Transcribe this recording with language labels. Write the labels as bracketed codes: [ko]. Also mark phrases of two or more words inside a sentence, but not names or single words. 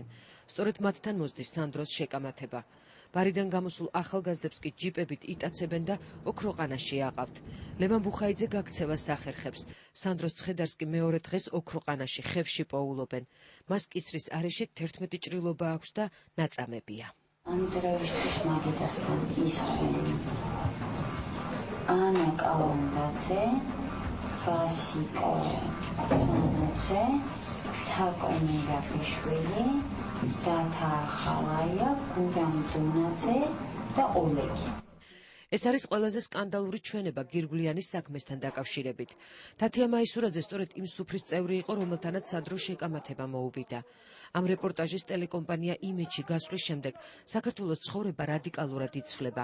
[ka] სწორედ მათთან მოსდის სანდროს შეკამათება. ბარიდან გამოსულ ახალგაზრდებს კი ჯიპებით იტაცებენ და ოქროყანაში აყავთ. ლევან ბუხაიძე გაქცევას ახერხებს. სანდროს ცხედარს კი მეორე დღეს ოქროყანაში ხევში პოულობენ. მას კისრის არეში 11 ჭრილობა აქვს და ნაწამებია. Andreevich Magitastan Israel. Anna Kalandadze, Vasiko Tonadze, Takoni Rapishvili, Zata Khalaya, Guram Dunadze და Olegi. ეს არის ყველაზე სკანდალური ჩვენება გირგვლიანის საქმესთან დაკავშირებით. თათია მაისურაძე სწორედ იმ სუფრის წევრი იყო, რომელთანაც სანდრო შეკამათება მოუვიდა. ამ რეპორტაჟის ტელეკომპანია იმეჯი გასვლის შემდეგ საქართველოს ცხოვრება რადიკალურად იცვლება.